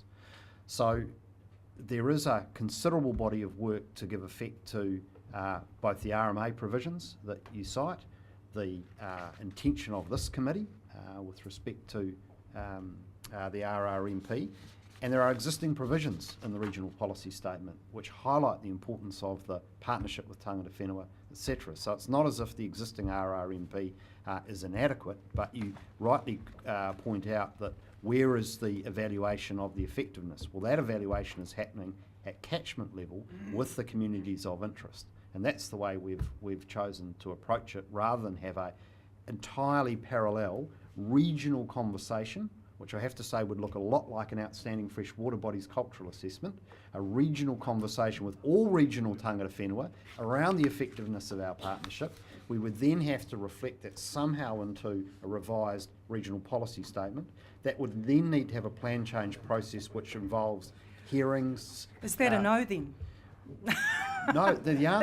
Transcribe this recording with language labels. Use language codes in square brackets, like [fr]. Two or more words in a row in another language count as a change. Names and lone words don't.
[en] So there is a considerable body of work to give effect to both the RMA provisions that you cite, the intention of this committee with respect to the RRMP, and there are existing provisions in the regional policy statement which highlight the importance of the partnership with [mi] tangata whenua, [en] etc. So it's not as if the existing RRMP is inadequate, but you rightly point out that where is the evaluation of the effectiveness? Well, that evaluation is happening at catchment level with the communities of interest, and that's the way we've chosen to approach it, rather than have a entirely parallel regional conversation, which I have to say would look a lot like an outstanding freshwater bodies cultural assessment, a regional conversation with all regional [mi] tangata whenua [en] around the effectiveness of our partnership. We would then have to reflect that somehow into a revised regional policy statement. That would then need to have a plan change process which involves hearings. Is that a no then? No, the answer...